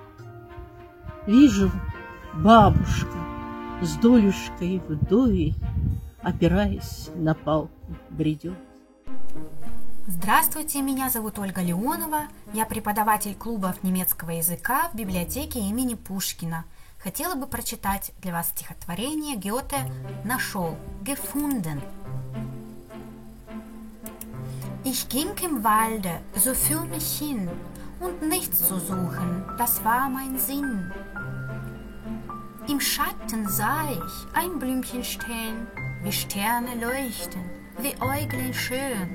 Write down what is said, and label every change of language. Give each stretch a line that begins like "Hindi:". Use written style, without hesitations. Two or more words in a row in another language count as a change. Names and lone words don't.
Russian: Вижу, бабушка с долюшкой вдовей, опираясь на палку, бредет. Здравствуйте, меня зовут Ольга Леонова, я преподаватель клубов немецкого языка в библиотеке имени Пушкина. Хотела бы прочитать для вас стихотворение Гёте «Нашел»,
German: «Gefunden». Ich ging im Walde so für mich hin, und nichts zu suchen, das war mein Sinn. Im Schatten sah ich ein Blümchen stehen, wie Sterne leuchten, wie Äuglein schön.